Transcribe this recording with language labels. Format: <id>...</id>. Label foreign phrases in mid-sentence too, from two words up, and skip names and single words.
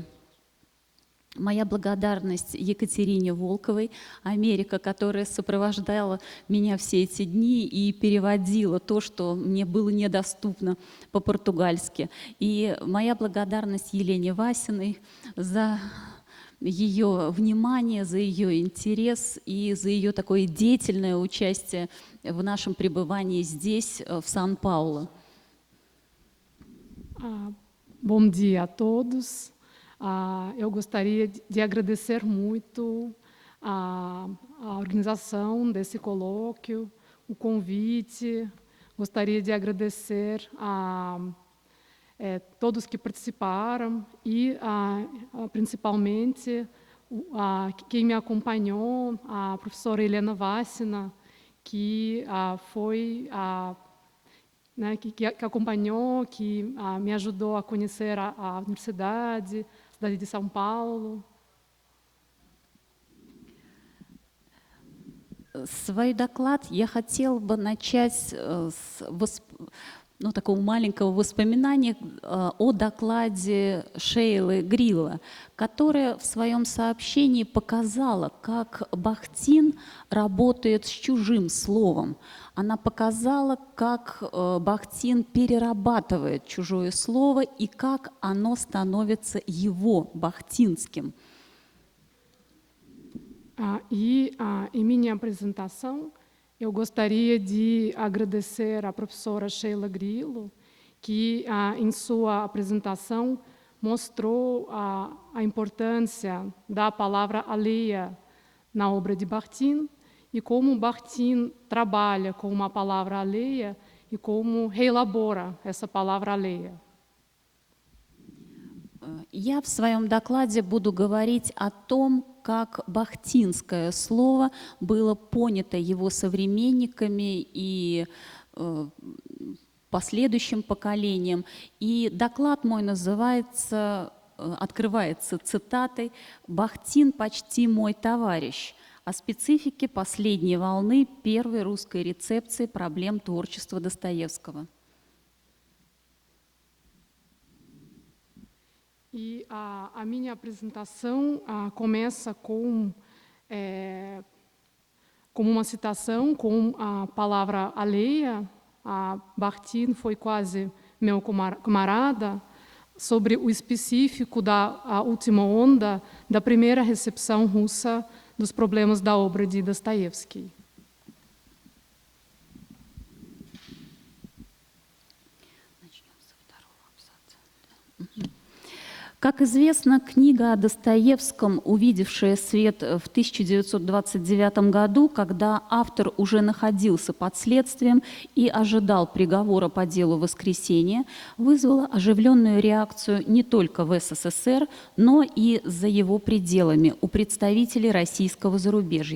<ru>Моя благодарность Екатерине Волковой, Америка, которая сопровождала меня все эти дни и переводила то, что мне было недоступно по-португальски. И моя благодарность Елене Васиной за ее внимание, за ее интерес и за ее такое деятельное участие в нашем пребывании здесь, в Сан-Паулу.</ru> <pt>Bom dia a todos. Eu gostaria de agradecer muito a organização desse colóquio, o convite. Gostaria de agradecer a todos que participaram e, principalmente, quem me acompanhou, a professora Helena Vassina, que foi né, que acompanhou, que me ajudou a conhecer a universidade, a cidade de São Paulo.</pt> <ru>Свой доклад я хотела бы начать с такого маленького воспоминания о докладе Шейлы Грилла, которая в своем сообщении показала, как Бахтин работает с чужим словом. Она показала, как Бахтин перерабатывает чужое слово и как оно становится его, бахтинским.</ru> <pt>Em minha apresentação, eu gostaria de agradecer à professora Sheila Grillo, que em sua apresentação mostrou a importância da palavra alheia na obra de Bachtin e como Bachtin trabalha com uma palavra alheia e como reelabora essa palavra alheia.</pt> <ru>Я в своем докладе буду говорить о том, как бахтинское слово было понято его современниками и последующим поколением. И доклад мой открывается цитатой «Бахтин почти мой товарищ» о специфике последней волны первой русской рецепции проблем творчества Достоевского.</ru> <pt>E a minha apresentação começa com uma citação, com a palavra alheia. Bachtin foi quase meu camarada, sobre o específico da última onda da primeira recepção russa dos problemas da obra de Dostoiévski.</pt> <ru>Как известно, книга о Достоевском, увидевшая свет в 1929 году, когда автор уже находился под следствием и ожидал приговора по делу «Воскресенье», вызвала оживленную реакцию не только в СССР, но и за его пределами у представителей российского зарубежья.</ru>